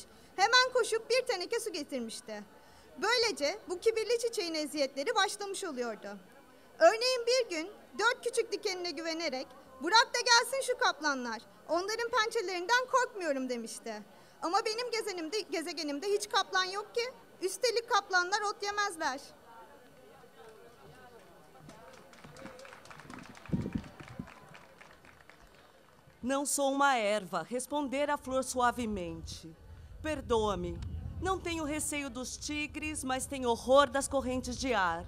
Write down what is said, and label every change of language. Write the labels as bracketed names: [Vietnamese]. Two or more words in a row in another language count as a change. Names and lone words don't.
[Turkish] Hemen koşup bir teneke su getirmişti. Böylece bu kibirli çiçeğin eziyetleri başlamış oluyordu. Örneğin bir gün 4 küçük dikenine güvenerek "Bırak da gelsin şu kaplanlar, onların pençelerinden korkmuyorum" demişti. Ama benim gezegenimde hiç kaplan yok ki. Üstelik kaplanlar ot yemezler. [Portuguese] Não sou uma erva, responder a flor suavemente. Perdoa-me, não tenho receio dos tigres, mas tenho horror das correntes de ar.